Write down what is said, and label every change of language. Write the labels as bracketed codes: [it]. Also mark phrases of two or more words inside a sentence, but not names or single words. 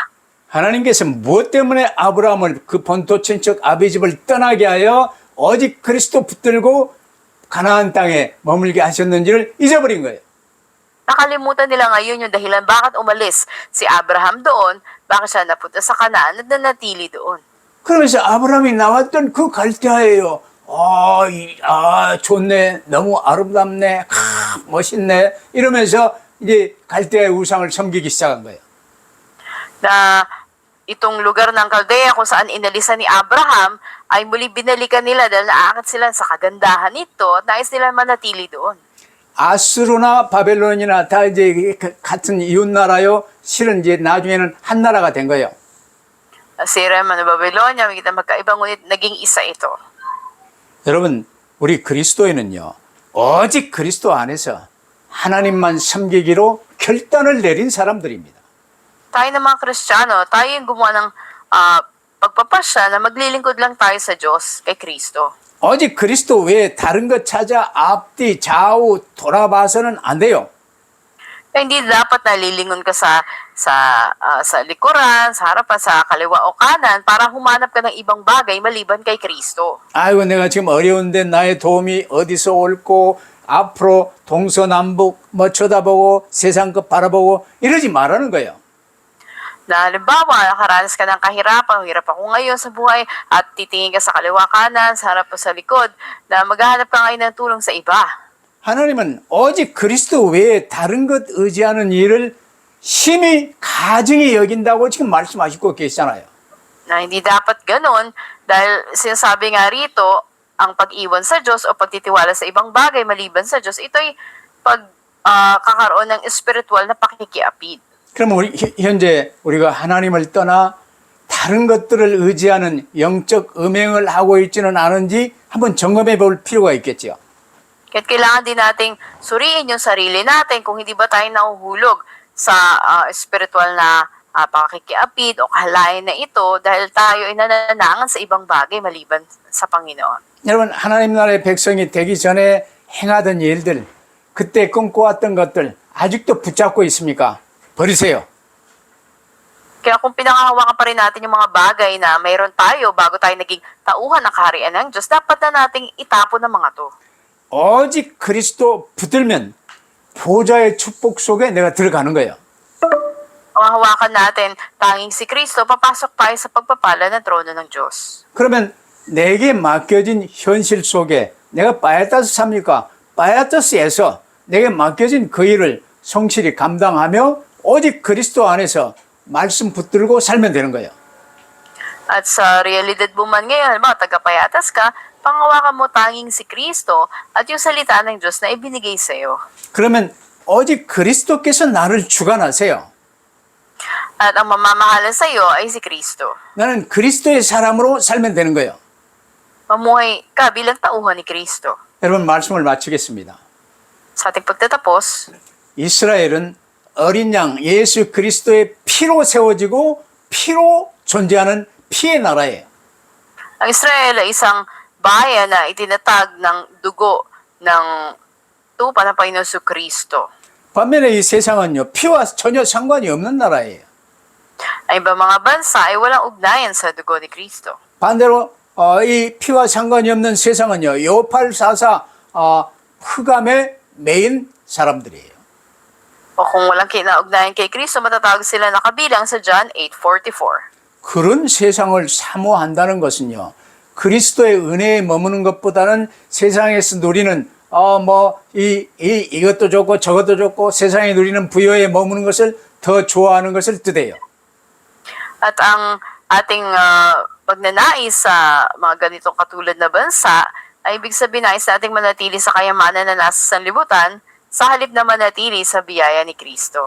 [ko] 하나님께서 무엇 때문에 아브라함을 그 본토 친척 아비집을 떠나게 하여 오직 그리스도 붙들고 가나안 땅에 머물게 하셨는지를 잊어버린 거예요. [tl] Nakalimutan nila ngayon yung dahilan bakit umalis si Abraham doon, bakit siya napunta sa Kanaan at nanatili doon. [ko] 그러면서 아브라함이 나왔던 그 갈대아예요. 좋네. 너무 아름답네. 멋있네. 이러면서 이제 갈대아의 우상을 섬기기 시작한 거예요. [tl] Na itong lugar ng Kaldea kung saan inalisan ni Abraham ay muli binalikan nila dahil naakit sila sa kagandahan nito at nais nila manatili doon. [ko] 아수르나 바벨론이나 다 이제 같은 이웃 나라요. 실은 이제 나중에는 한 나라가 된 거예요. [tl] Assyria man o Babylonia, makikita magkaiba ngunit naging isa ito. [ko] 여러분, 우리 그리스도인은요. 오직 그리스도 안에서 하나님만 섬기기로 결단을 내린 사람들입니다. [tl] Tayo ng mga Kristiyano, tayo yung gumawa ng pagpapasya na maglilingkod lang tayo sa Diyos, kay Kristo. [ko] 오직 그리스도 외에 다른 것 찾아 앞뒤 좌우 돌아봐서는 안 돼요. [tl] Kaya hindi dapat nalilingon ka sa likuran, sa harapan, sa kaliwa o kanan para humanap ka ng ibang bagay maliban kay Kristo. [ko] 아이고 내가 지금 어려운데 나의 도움이 어디서 올고 앞으로 동서남북 뭐 쳐다보고 세상 것 바라보고 이러지 말라는 거예요. [tl] Na halimbawa, nakaranas ka ng kahirapan, hirap ako ngayon sa buhay, at titingin ka sa kaliwa kanan, sa harap o sa likod, na maghahanap ka ngayon ng tulong sa iba. [ko] 하나님은 오직 그리스도 외에 다른 것 의지하는 일을 심히 가증히 여긴다고 지금 말씀하시고 계시잖아요. [tl] Na hindi dapat ganun, dahil sinasabi nga rito, ang pag-iwan sa Diyos o pagtitiwala sa ibang bagay maliban sa Diyos, ito'y kakaroon ng espiritual na pakikiapid. [ko] 그러면 현재 우리가 하나님을 떠나 다른 것들을 의지하는 영적 음행을 하고 있지는 않은지 한번 점검해 볼 필요가 있겠죠. [tl] Kaya't kailangan din nating suriin yung sarili natin kung hindi ba tayo nahuhulog sa spiritual na pakikiapid o kahalayan na ito dahil tayo ay nananangan sa ibang bagay maliban sa Panginoon. [ko] 여러분, 하나님 나라의 백성이 되기 전에 행하던 일들, 그때 꿈꿔왔던 것들 아직도 붙잡고 있습니까? 버리세요. [tl] Kaya kung pinangahawakan pa rin natin yung mga bagay na mayroon tayo bago tayo naging tauhan ng kaharian ng Diyos, dapat na nating itapon ang mga to. [ko] 오직 그리스도 붙들면 보좌의 축복 속에 내가 들어가는 거예요. [tl] Kung hawakan natin tanging si Kristo, papasok tayo sa pagpapala ng trono ng Diyos. [ko] 그러면 내게 맡겨진 현실 속에 내가 바야타스 삽니까? 바야타스에서 내게 맡겨진 그 일을 성실히 감당하며 오직 그리스도 안에서 말씀 붙들고 살면 되는 거예요. [tl] At sa realidad mo man ngayon, halimbawa tagapayatas ka, pangawakan mo tanging si Kristo at yung salita ng Diyos na ibinigay sa iyo. [ko] 그러면 오직 그리스도께서 나를 주관하세요. [tl] At ang mamamahala sa iyo ay si Kristo. [ko] 나는 그리스도의 사람으로 살면 되는 거예요. [tl] Mamuhay ka bilang tauhan ni Kristo. [ko] 여러분, 말씀을 마치겠습니다. [tl] Sa ating pagtatapos, [ko] 이스라엘은 어린 양 예수 그리스도의 피로 세워지고 피로 존재하는 피의 나라예요. [tl] ang Israel ay isang bayan na itinatag ng dugo ng tupa ng Panginoon Kristo. [ko] 반면에 이 세상은요, 피와 전혀 상관이 없는 나라예요. [tl] Ang ibang mga bansa ay walang ugnayan sa dugo ni Kristo. [ko] 반대로 이 피와 상관이 없는 세상은요, 요팔4사 흑암의 메인 사람들이에요. [tl] O kung walang kinaugnayan kay Kristo, matatawag sila na kabilang sa John 8:44. [ko] 그런 세상을 사모한다는 것은요, 그리스도의 은혜에 머무는 것보다는 세상에서 누리는 이것도 좋고 저것도 좋고 세상에 누리는 부여에 머무는 것을 더 좋아하는 것을 뜻해요. [tl] At ang ating pagnanais sa mga ganitong katulad na bansa ay ibig sabihin nais nating manatili sa kayamanan na nasa sanlibutan sa halip na manatili sa biyaya ni Kristo.